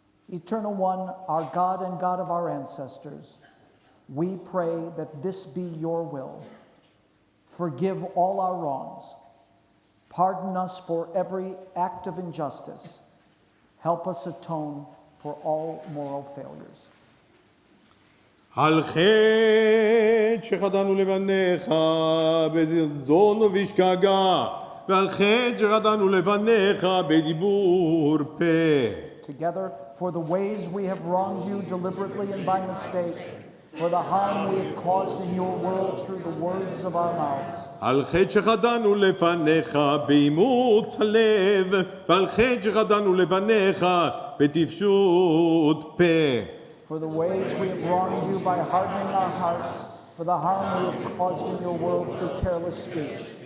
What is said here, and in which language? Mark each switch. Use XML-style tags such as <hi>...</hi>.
<en>Eternal One, our God and God of our ancestors, we pray that this be your will. Forgive all our wrongs. Pardon us for every act of injustice. Help us atone for all moral failures.</en> <he>על חטא שחטאנו לבניך בזדון ובשגגה, ועל חטא שחטאנו לבניך בדיבור פה.</he> <en>Together, for the ways we have wronged you deliberately and by mistake, for the harm we have caused in your world through the words of our mouths.</en> <he>על חטא שחטאנו לפניך באימוץ הלב, ועל חטא שחטאנו לפניך בטיפשות פה.</he> <en>For the ways we have wronged you by hardening our hearts, for the harm we have caused in your world through careless speech.</en>